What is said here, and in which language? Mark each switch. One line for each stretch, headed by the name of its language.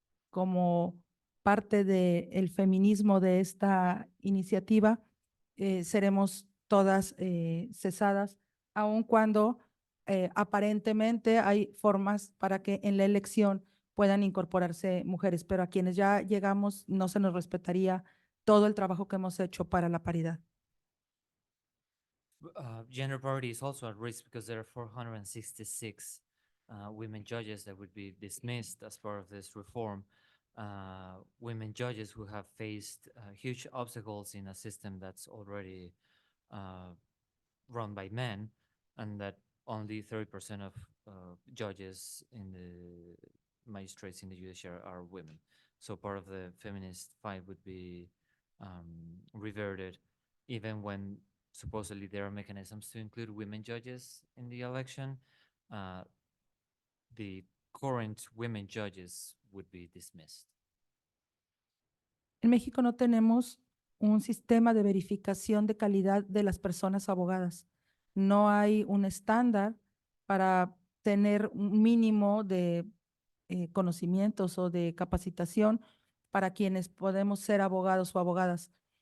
Spanish: como parte del feminismo de esta iniciativa seremos todas cesadas, aun cuando aparentemente hay formas para que en la elección puedan incorporarse mujeres, pero a quienes ya llegamos no se nos respetaría todo el trabajo que hemos hecho para la paridad.
English: Gender parity is also at risk because there are 466 women judges that would be dismissed as part of this reform. Women judges who have faced huge obstacles in a system that's already run by men, and that only 30% of judges in the magistrates in the judiciary are women. So part of the feminist fight would be reverted, even when supposedly there are mechanisms to include women judges in the election. The current women judges would be dismissed.
Spanish: En México no tenemos un sistema de verificación de calidad de las personas abogadas. No hay un estándar para tener un mínimo de conocimientos o de capacitación para quienes podemos ser abogados o abogadas.